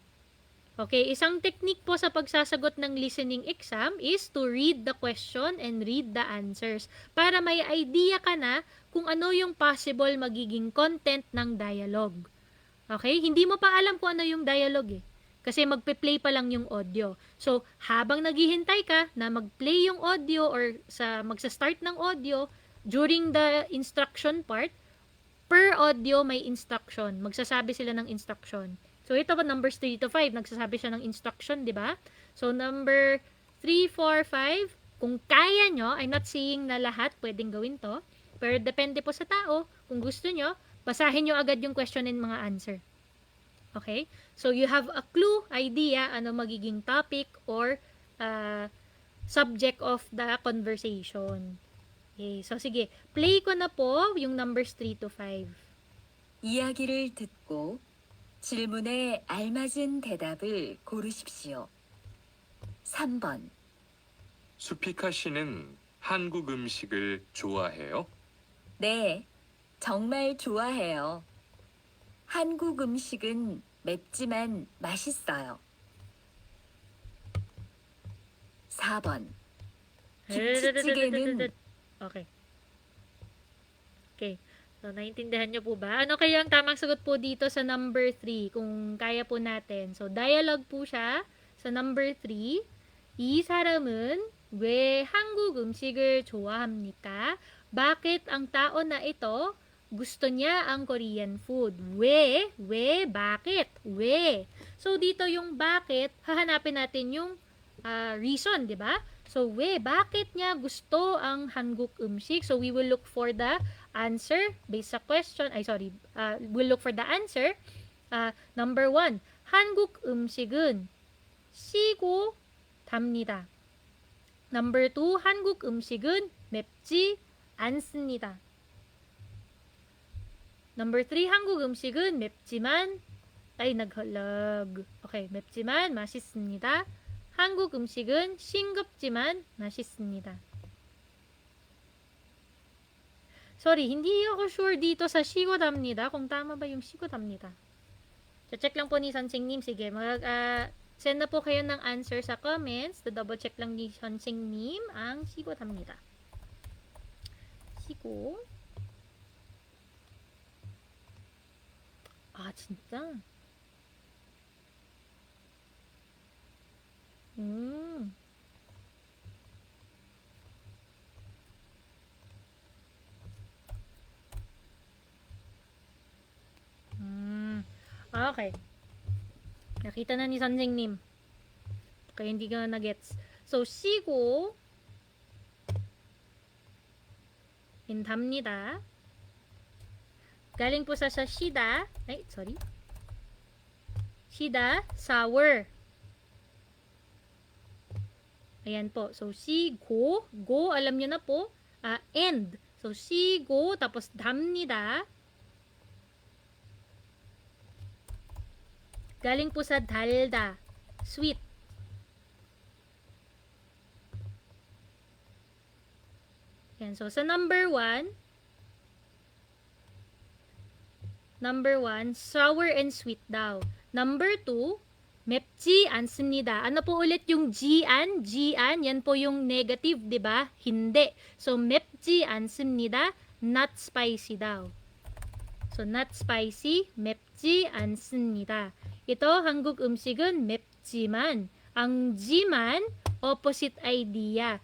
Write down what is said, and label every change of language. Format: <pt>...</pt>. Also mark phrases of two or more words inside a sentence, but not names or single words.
<tl>Okay, isang technique po sa pagsasagot ng</tl> <en>listening exam is to read the question and read the answers</en> <tl>para may idea ka na kung ano yung possible magiging content ng dialogue. Okay, hindi mo pa alam kung ano yung dialogue eh. Kasi magpe-play pa lang yung audio. So, habang naghihintay ka na mag-play yung audio or magsa-start ng audio,</tl> <en>during the instruction part, per audio</en> <tl>may instruction. Magsasabi sila ng instruction. So, ito pa, numbers 3 to 5, nagsasabi siya ng instruction, di ba? So, number 3, 4, 5, kung kaya nyo,</tl> <en>I'm not saying</en> <tl>na lahat pwedeng gawin to, pero depende po sa tao. Kung gusto nyo, basahin nyo agad yung question and mga answer. Okay?</tl> <en>So, you have a clue, idea,</en> <tl>ano magiging</tl> <en>topic or subject of the conversation.</en> <tl>Okay, so sige, play ko na po yung numbers 3 to 5.</tl> <ko>이야기를 듣고 질문에 알맞은 대답을 고르십시오. 3번. 수피카 씨는 한국 음식을 좋아해요? 네, 정말 좋아해요. 한국 음식은 맵지만 맛있어요. 4번. 김치찌개는</ko> <en>Okay. Okay.</en> <tl>So, naintindihan nyo po ba? Ano kaya ang tamang sagot po dito sa number 3? Kung kaya po natin. So, dialogue po siya sa number 3.</tl> <ko>이 사람은 왜 한국 음식을 좋아합니까?</ko> <tl>Bakit ang tao na ito gusto niya ang</tl> <en>Korean food?</en> <tl>Bakit? So, dito yung bakit, hahanapin natin yung reason, di ba? So, bakit niya gusto ang</tl> <ko>한국 음식?</ko> <en>So, we will look for the answer based sa question. We'll look for the answer. Number 1,</en> <ko>한국 음식은 시고 답니다. Number 2, 한국 음식은 맵지 않습니다. Number 3, 한국 음식은 맵지만 맵지만 맛있습니다. 한국 음식은 싱겁지만 맛있습니다.</ko> <tl>Sorry, hindi ako sure dito sa 시고답니다. Kung tama ba yung 시고답니다. Check lang po ni Sansing님. Sige, send na po kayo ng answer sa comments.</tl> <en>To double check</en> <tl>lang ni Sansing님 ang</tl> <ko>시고답니다. 시고. 진짜?</ko> <en>Okay.</en> <tl>Nakita na ni Sanjingnim. Kaya hindi ka na-gets. So,</tl> <ko>시고 in 답니다.</ko> <tl>Galing po sa 시다.</tl> <ko>시다, sour.</ko> <tl>Ayan po. So, 시고, go, alam nyo na po, end. So, 시고, tapos 답니다. Galing po sa 달다, sweet. Ayan, so sa number 1,</tl> <en>sour and sweet</en> <tl>daw.</tl> <en>Number 2,</en> <ko>맵지 않습니다.</ko> <tl>Ano po ulit yung 지안? Yan po yung negative, di ba? Hindi. So,</tl> <ko>맵지 않습니다.</ko> <en>Not spicy daw. So, not spicy,</en> <ko>맵지 않습니다. Ito, 한국 음식은 맵지만. Ang 지만,</ko> <en>opposite idea.</en>